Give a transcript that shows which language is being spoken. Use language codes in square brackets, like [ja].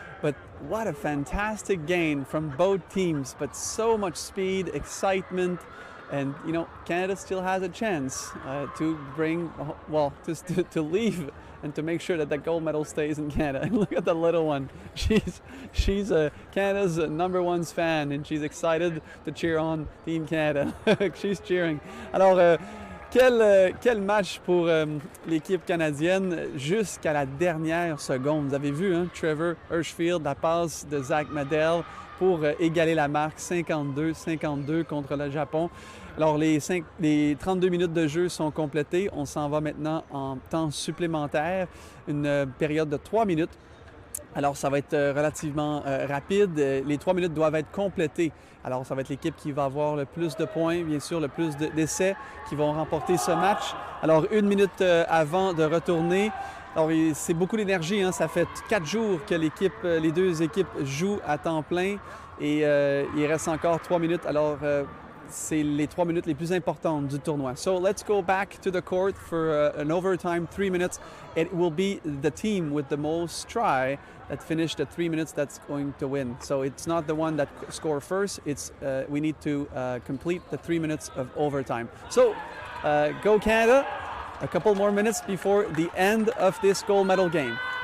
[en] But what a fantastic game from both teams, but so much speed, excitement, and Canada still has a chance to bring, to leave and to make sure that the gold medal stays in Canada. And look at the little one. She's Canada's #1 fan, and she's excited to cheer on Team Canada. She's cheering. [fr] Alors, Quel match pour l'équipe canadienne jusqu'à la dernière seconde. Vous avez vu, hein, Trevor Hirschfield, la passe de Zach Medell pour égaler la marque 52-52 contre le Japon. Alors, les 32 minutes de jeu sont complétées. On s'en va maintenant en temps supplémentaire, une période de 3 minutes. Alors, ça va être relativement rapide. Les 3 minutes doivent être complétées. Alors, ça va être l'équipe qui va avoir le plus de points, bien sûr, le plus d'essais qui vont remporter ce match. Alors, 1 minute avant de retourner. Alors, c'est beaucoup d'énergie, hein? Ça fait 4 jours que les 2 équipes jouent à temps plein et il reste encore 3 minutes. Alors, c'est les 3 minutes les plus importantes du tournoi. [en] So let's go back to the court for an overtime 3 minutes. It will be the team with the most try that finish the 3 minutes that's going to win. So it's not the one that score first. It's we need to complete the 3 minutes of overtime. So go Canada. A couple more minutes before the end of this gold medal game.